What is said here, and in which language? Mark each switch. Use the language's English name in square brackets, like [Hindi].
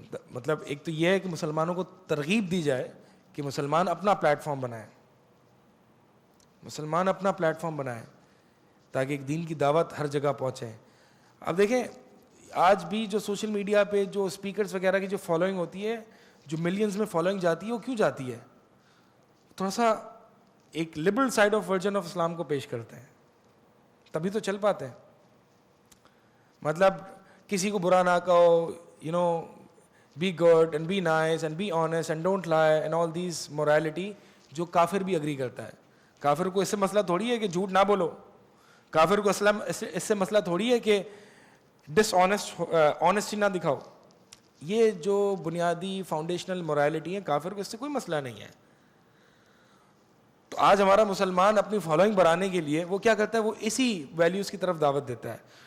[Urdu] مطلب ایک تو یہ ہے کہ مسلمانوں کو ترغیب دی جائے کہ مسلمان اپنا پلیٹ فارم بنائیں, مسلمان اپنا پلیٹ فارم بنائیں, تاکہ ایک دین کی دعوت ہر جگہ پہنچے. اب دیکھیں آج بھی جو سوشل میڈیا پہ جو اسپیکرز وغیرہ کی جو فالوئنگ ہوتی ہے, جو ملینز میں فالوئنگ جاتی ہے, وہ کیوں جاتی ہے؟ تھوڑا سا ایک liberal side of version of اسلام کو پیش کرتے ہیں, تبھی تو چل پاتے ہیں. مطلب کسی کو برا نہ کہو, [English] be good and be nice and be honest and don't lie and all these morality, [Urdu] جو کافر بھی اگری کرتا ہے. کافر کو اس سے مسئلہ تھوڑی ہے کہ جھوٹ نہ بولو, کافر کو اس سے مسئلہ تھوڑی ہے کہ آنیسٹی نہ دکھاؤ. یہ جو بنیادی فاؤنڈیشنل morality ہے, کافر کو اس سے کوئی مسئلہ نہیں ہے. تو آج ہمارا مسلمان اپنی فالوئنگ بڑھانے کے لیے وہ کیا کرتا ہے, وہ اسی ویلیوز کی طرف دعوت دیتا ہے.